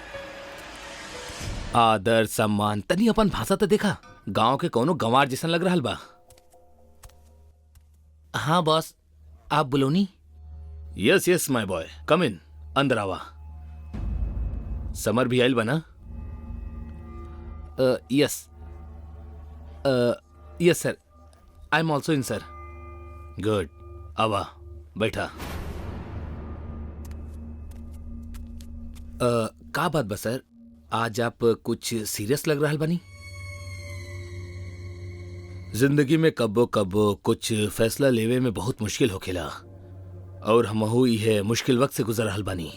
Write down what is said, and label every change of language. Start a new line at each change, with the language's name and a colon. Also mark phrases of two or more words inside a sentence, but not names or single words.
Bhojpuri: आदर सम्मान तनी अपन भाषा तो देखा, गांव के कोनो गंवार जैसन लग रहल बा। हाँ बॉस, आप बुलोनी?
English: yes yes my boy, come in,
Bhojpuri: अंदर आवा। समर भी आइल बना?
English: यस yes sir, I am also in sir.
Bhojpuri: गुड, आवा बैठा। का बात बा सर, आज आप कुछ सीरियस लग रहा बानी? जिंदगी में कब्बो कब्बो कुछ फैसला लेवे में बहुत मुश्किल होखेला, और हमहू यह मुश्किल वक्त से गुजर रहल बानी।